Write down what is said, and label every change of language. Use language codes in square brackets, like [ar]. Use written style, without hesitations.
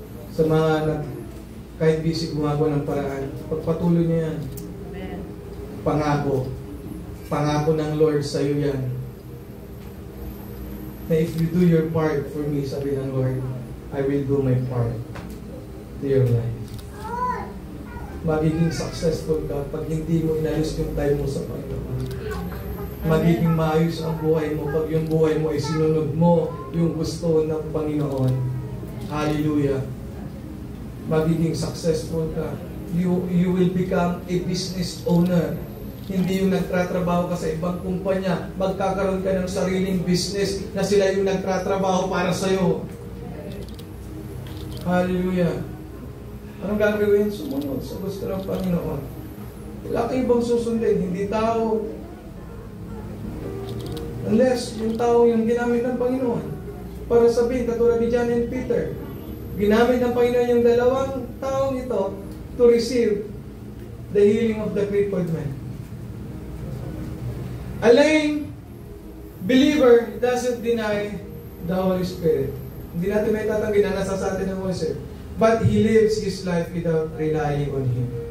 [tl] Sa mga kahit busy gumagawa ng paraan, pagpatuloy niya yan. Amen. Pangako. Pangako ng Lord sa iyo yan. [en] Na if you do your part for me, sabi ng Lord, I will do my part to your life. [tl] Magiging successful ka pag hindi mo inalis yung time mo sa Panginoon. Magiging maayos ang buhay mo pag yung buhay mo ay sinunod mo yung gusto ng Panginoon. Hallelujah. [en] Magiging successful ka. You will become a business owner. [tl] Hindi yung nagtatrabaho ka sa ibang kumpanya. Magkakaroon ka ng sariling business na sila yung nagtatrabaho para sa'yo. Hallelujah. Anong gagawin? Sumunod sa gusto ng Panginoon. Wala kang ibang susundin. Hindi tao, Unless yung tao yung ginamit ng Panginoon para sabihin, katulad ni John and Peter, ginamit ng Panginoon yung dalawang taong ito to receive the healing of the crippled man. [en] A lame believer doesn't deny the Holy Spirit. [tl] Hindi natin may tatanggi na nasa sa atin ng Holy Spirit. [en] But he lives his life without relying on Him.